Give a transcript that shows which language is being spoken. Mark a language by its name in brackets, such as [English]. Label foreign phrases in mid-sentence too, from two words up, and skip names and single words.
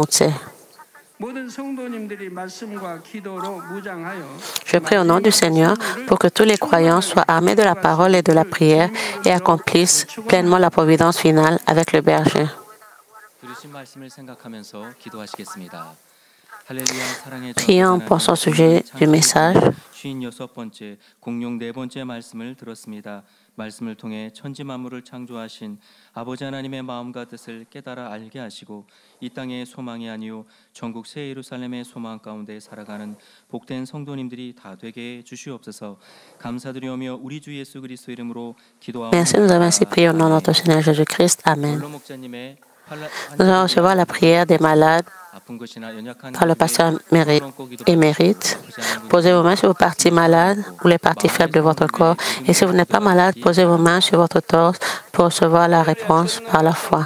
[French] » Je prie au nom du Seigneur pour que tous les croyants soient armés de la parole et de la prière et accomplissent pleinement la providence finale avec le berger. Prions en pensant au sujet du message. [Korean] 말씀을 통해 천지 만물을 창조하신 아버지 하나님의 마음과 뜻을 깨달아 알게 하시고 이 땅의 소망이 아니요 전국 새 예루살렘의 소망 가운데 살아가는 복된 성도님들이 다 되게 해 주시옵소서. 감사드리오며 우리 주 예수 그리스도 이름으로 기도하옵나이다. [French] Merci, nous avons ainsi prié au nom de notre Seigneur Jésus-Christ. Amen. Nous allons recevoir la prière des malades par le pasteur émérite. Posez vos mains sur vos parties malades ou les parties faibles de votre corps. Et si vous n'êtes pas malade, posez vos mains sur votre torse pour recevoir la réponse par la foi.